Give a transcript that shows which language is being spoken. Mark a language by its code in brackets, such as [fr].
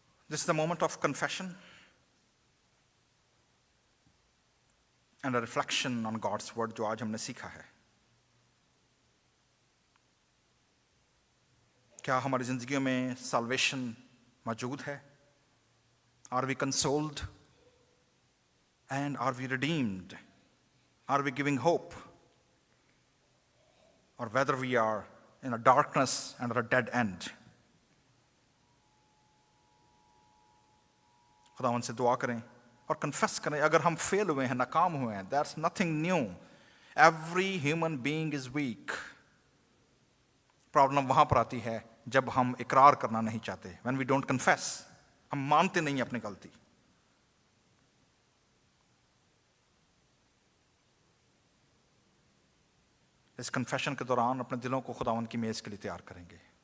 [en] This is the moment of confession and a reflection on God's word [ur] جو آج ہم نے سیکھا ہے. کیا ہماری زندگیوں میں salvation موجود ہے؟ [en] Are we consoled? And are we redeemed? Are we giving hope? Or whether we are in a darkness and at a dead end? [ur] خداوند سے دعا کریں اور کنفیس کریں اگر ہم فیل ہوئے ہیں, ناکام ہوئے ہیں. [en] That's nothing new. Every human being is weak. [ur] Problem وہاں پر آتی ہے جب ہم اقرار کرنا نہیں چاہتے. [en] When we don't confess, [ur] ہم مانتے نہیں اپنی غلطی. اس کنفیشن کے دوران اپنے دلوں کو خداوند کی میز کے لیے تیار کریں گے.